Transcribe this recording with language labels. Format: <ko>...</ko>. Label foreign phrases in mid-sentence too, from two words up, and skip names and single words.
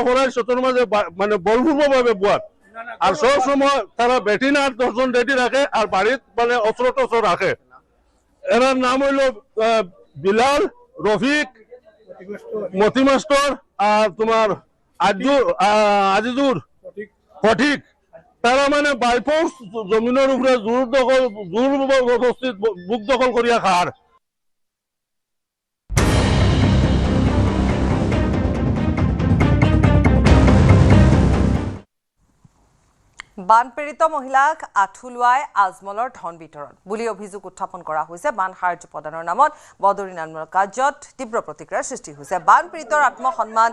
<syl>ফরাই সতর মাঝে মানে বলপূর্বভাবে বুয়ার আর সবসময় তারা বেটিনা 10 জন রেডি রাখে আর বাড়িত মানে অস্ত্র টস্ত্র রাখে এরার নাম হইল বিলাল রফিক মতি মাস্টার আর তোমার আজিজুর ফটিক তারা মানে বাইপোস জমিনের উপরে জোরবস্তিত বুক দখল করিয়া খার</syl> <as>বানপীড়িত মহিলাক আঠুলুৱাই আজমলৰ ধন বিতৰণ বুলি অভিযোগ উত্থাপন কৰা হৈছে বান সাহায্য প্ৰদানৰ নামত বদৰি নামমূলক কাৰ্যত তীব্ৰ প্ৰতিক্ৰিয়াৰ সৃষ্টি হৈছে বানপীড়িতৰ আত্মসন্মান</as>